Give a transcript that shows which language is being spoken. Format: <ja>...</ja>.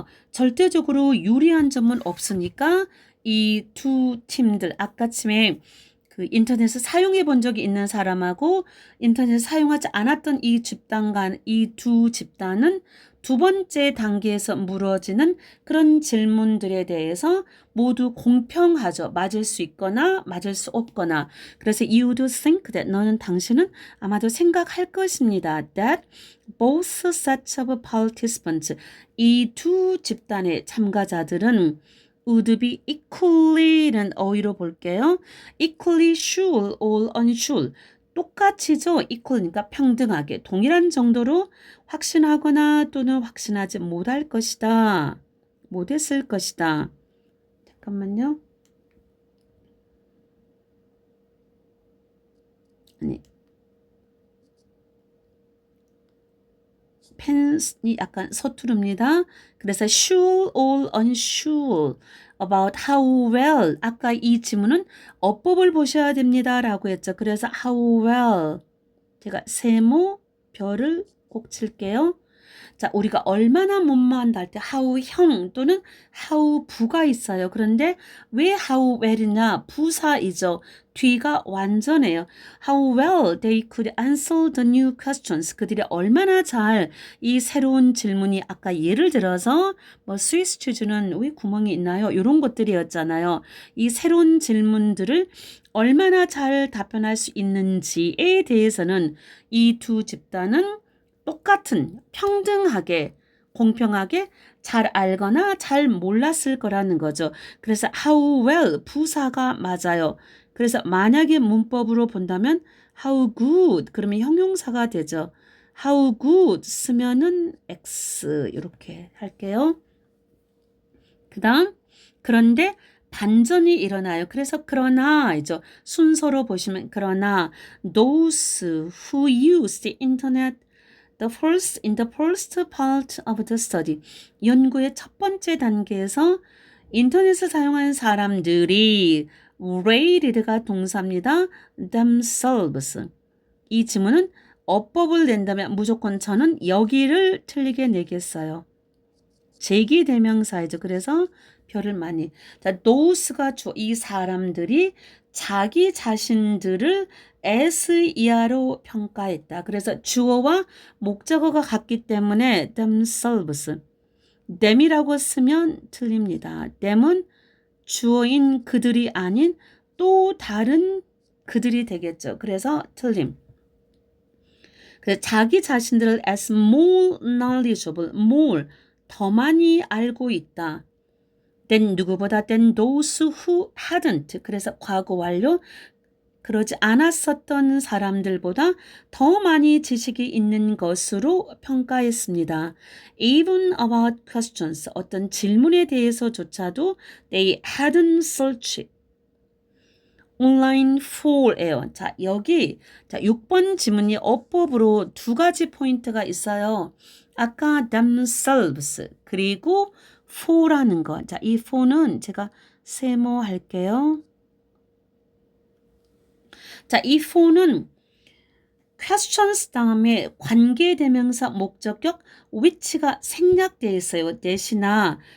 <ko>절대적으로 유리한 점은 없으니까 이 두 팀들 아까쯤에 그 인터넷을 사용해 본 적이 있는 사람하고 인터넷을 사용하지 않았던 이 두 집단은 두 번째 단계에서 물어지는 그런 질문들에 대해서 모두 공평하죠. 맞을 수 있거나 맞을 수 없거나. 그래서</ko> <en>you would think that,</en> <ko>당신은 아마도 생각할 것입니다.</ko> <en>that both sets of participants,</en> <ko>이 두 집단의 참가자들은</ko> <en>would be equally는 어휘로 볼게요. equally sure or unsure.</en> <ko>똑같이죠. equal니까 평등하게, 동일한 정도로 확신하거나 또는 확신하지 못할 것이다. 못했을 것이다. 잠깐만요. 펜이 약간 서투릅니다. 그래서</ko> <en>sure or unsure about how well,</en> <ko>아까 이 지문은 어법을 보셔야 됩니다 라고 했죠. 그래서</ko> <en>how well,</en> <ko>제가 세모 별을 꼭 칠게요. 자, 우리가 얼마나 못마한다 할 때 how 형 또는 how 부가 있어요. 그런데 왜 how well이냐? 부사이죠. 뒤가 완전해요.</ko> <en>How well they could answer the new questions.</en> <ko>그들이 얼마나 잘 이 새로운 질문이, 아까 예를 들어서 뭐 스위스 치즈는 왜 구멍이 있나요? 이런 것들이었잖아요. 이 새로운 질문들을 얼마나 잘 답변할 수 있는지에 대해서는 이 두 집단은 똑같은, 평등하게, 공평하게 잘 알거나 잘 몰랐을 거라는 거죠. 그래서</ko> <en>how well,</en> <ko>부사가 맞아요. 그래서 만약에 문법으로 본다면</ko> <en>how good,</en> <ko>그러면 형용사가 되죠.</ko> <en>how good</en> <ko>쓰면은 x, 이렇게 할게요. 그 다음, 그런데 반전이 일어나요. 그래서 그러나이죠. 순서로 보시면 그러나</ko> <en>those who use the internet in the first part of the study.</en> <ko>연구의 첫 번째 단계에서 인터넷을 사용하는 사람들이 rated가 동사입니다.</ko> <en>themselves.</en> <ko>이 지문은 어법을 낸다면 무조건 저는 여기를 틀리게 내겠어요. 제기대명사이죠. 그래서 별을 많이. 자, those가 이 사람들이 자기 자신들을 as 이하로 평가했다. 그래서 주어와 목적어가 같기 때문에 themselves. them이라고 쓰면 틀립니다. them은 주어인 그들이 아닌 또 다른 그들이 되겠죠. 그래서 틀림. 그래서 자기 자신들을</ko> <en>as more knowledgeable, more,</en> <ko>더 많이 알고 있다.</ko> <en>than</en> <ko>누구보다</ko> <en>than those who hadn't.</en> <ko>그래서 과거 완료. 그러지 않았었던 사람들보다 더 많이 지식이 있는 것으로 평가했습니다.</ko> <en>Even about questions,</en> <ko>어떤 질문에 대해서조차도</ko> <en>they hadn't searched online for예요.</en> <ko>자, 여기 6번 지문이 어법으로 두 가지 포인트가 있어요. 아까 themselves 그리고 for라는 거. 자, 이 for는 제가 세모할게요. 자, 이 for는 questions 다음에 관계대명사 목적격 which가 생략되어 있어요. 대신아.</ko>